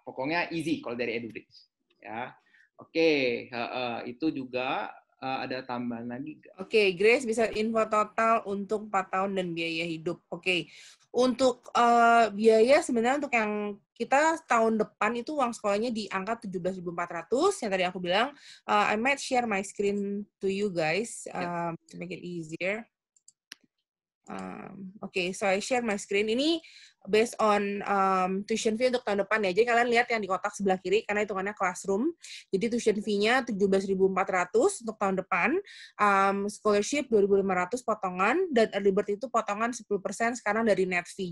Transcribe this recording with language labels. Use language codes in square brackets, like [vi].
[id] Pokoknya easy kalau dari EduBridge. Ya. Oke. Itu juga ada tambahan lagi. Oke, Grace bisa info total untuk 4 tahun dan biaya hidup. Oke. Untuk biaya sebenarnya untuk yang kita tahun depan itu uang sekolahnya di angka 17.400 yang tadi aku bilang. [en] I might share my screen to you guys to make it easier. Oke, so I share my screen. [id] Ini [en] based on [id] tuition fee untuk tahun depan ya. Jadi kalian lihat yang di kotak sebelah kiri karena hitungannya classroom. Jadi tuition fee-nya 17.400 untuk tahun depan. Scholarship 2.500 potongan dan early bird itu potongan 10% sekarang dari net fee.